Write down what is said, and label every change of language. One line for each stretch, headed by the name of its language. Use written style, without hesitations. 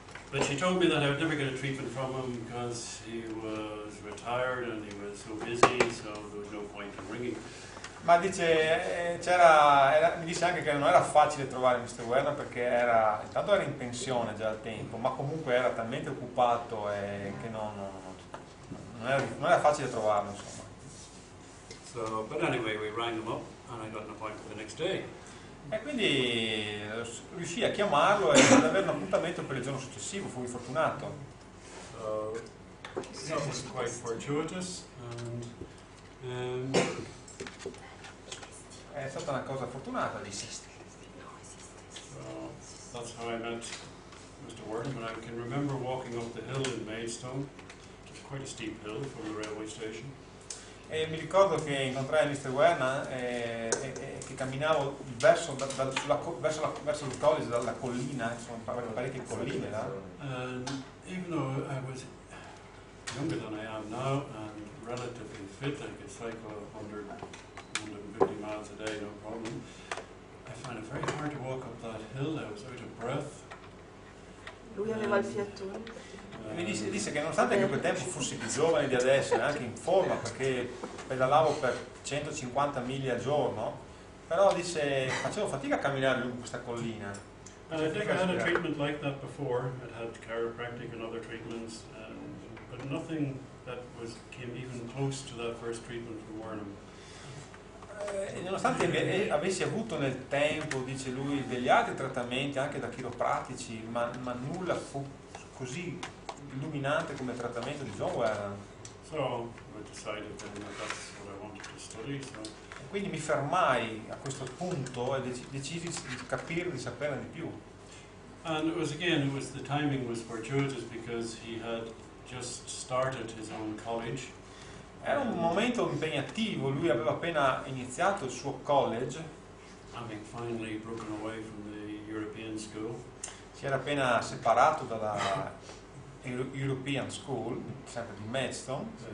English: But she told me that I would never get a treatment from him because he was retired and he was so busy, so there was no point in ringing.
Italian: Ma dice, mi disse anche che non era facile trovare Mr. Wernham perché intanto era in pensione già al tempo, ma comunque era talmente occupato che non era facile trovarlo, insomma.
English: So, but anyway, we rang him up and I got an appointment the next day.
Italian: E quindi riuscì a chiamarlo e ad avere un appuntamento per il giorno successivo, fui fortunato.
English: So, that was quite fortuitous and
Italian: È stata una cosa fortunata, disse.
English: So that's how I met Mr. Wordham, and I can remember walking up the hill in Maidstone. It's quite a steep hill from the railway station.
Italian: E mi ricordo che incontrai Mr. Wernham e che camminavo verso il college dalla collina, insomma parecchie colline là.
English: And even though I was younger than I am now and relatively fit, I could cycle 150 miles a day, no problem. I found it very hard to walk up that hill. I was out of breath.
Italian: Lui aveva il fiatone. Mi disse che nonostante che a quel tempo fossi più giovane di adesso e anche in forma perché pedalavo per 150 miglia al giorno, però disse facevo fatica a camminare lungo questa collina.
English: And I think I had a treatment like that before. I'd had chiropractic and other treatments, but nothing that came even close to that first treatment from Wernham.
Italian: Nonostante avessi avuto nel tempo, dice lui, degli altri trattamenti anche da chiropratici, ma nulla fu così illuminante come il trattamento di John Wernham.
English: So I decided then that that's what I wanted to study. So.
Italian: Quindi mi fermai a questo punto e decisi di capire, di saperne di più.
English: And the timing was fortuitous because he had just started his own college.
Italian: Era un momento impegnativo, lui aveva appena iniziato il suo college.
English: Having finally broken away from the European school.
Italian: Si era appena separato dalla European School, sempre di Maidstone.